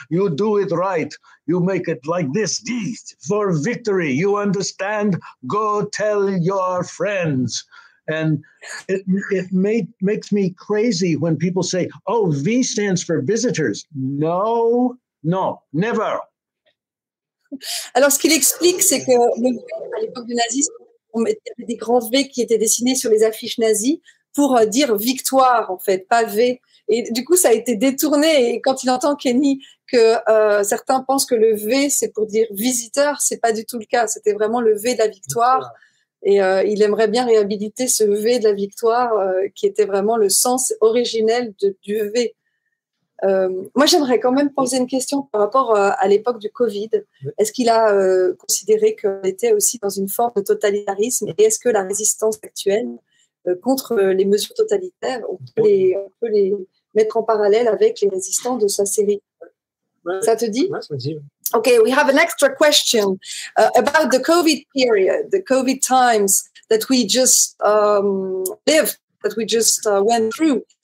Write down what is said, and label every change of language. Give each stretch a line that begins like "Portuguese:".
English: You do it right. You make it like this for victory. You understand? Go tell your friends. And it makes me crazy when people say, oh, V stands for visitors. No, never.
French: Alors, ce qu'il explique, c'est que à l'époque du nazisme, on mettait des grands V qui étaient dessinés sur les affiches nazies pour dire victoire, en fait, pas V. Et du coup, ça a été détourné. Et quand il entend Kenny que certains pensent que le V, c'est pour dire visiteur, c'est pas du tout le cas. C'était vraiment le V de la victoire. Et il aimerait bien réhabiliter ce V de la victoire qui était vraiment le sens originel du V. Moi, j'aimerais quand même poser une question par rapport à l'époque du Covid. Est-ce qu'il a considéré qu'on était aussi dans une forme de totalitarisme et est-ce que la résistance actuelle contre les mesures totalitaires, on peut les mettre en parallèle avec les résistants de sa série? Ça te dit? Ouais, ça me dit.
English: Okay, we have an extra question about the COVID period, the COVID times that we just lived, that we just went through.